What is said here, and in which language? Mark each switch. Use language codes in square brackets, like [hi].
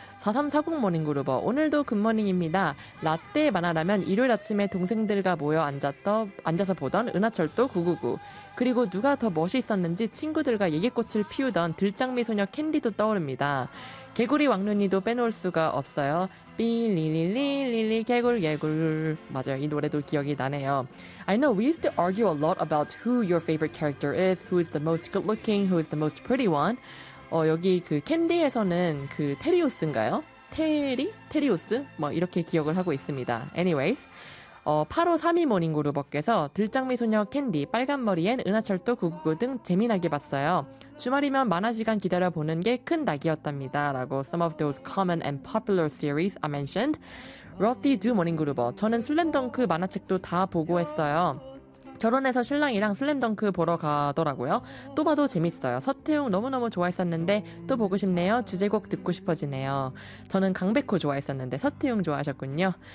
[ko] 4340 모닝그루버 오늘도 굿모닝입니다. 라떼 만화라면 일요일 아침에 동생들과 모여 앉아서 보던 은하철도 999 그리고 누가 더 멋있었는지 친구들과 얘기꽃을 피우던 들장미 소녀 캔디도 떠오릅니다. 개구리 왕눈이도 빼놓을 수가 없어요. 삐리리리리리 개굴개굴 맞아요. 이 노래도 기억이 나네요. [en] I know we used to argue a lot about who your favorite character is, who is the most good looking, who is the most pretty one. [ko] 여기 그 캔디에서는 그 테리우스인가요? 테리? 테리우스? 뭐 이렇게 기억을 하고 있습니다. Anyways, 8532 모닝그룹께서 들장미 소녀 캔디, 빨간 머리엔 은하철도 999 등 재미나게 봤어요. 주말이면 만화 시간 기다려보는 게 큰 낙이었답니다. [en] 라고 Some of those common and popular series I mentioned. [ko] Rothy Du 모닝그룹어 저는 슬램덩크 만화책도 다 보고 했어요. 결혼해서 신랑이랑 슬램덩크 보러 가더라고요. 또 봐도 재밌어요. 서태웅 너무너무 좋아했었는데 또 보고 싶네요. 주제곡 듣고 싶어지네요. 저는 강백호 좋아했었는데 서태웅 좋아하셨군요.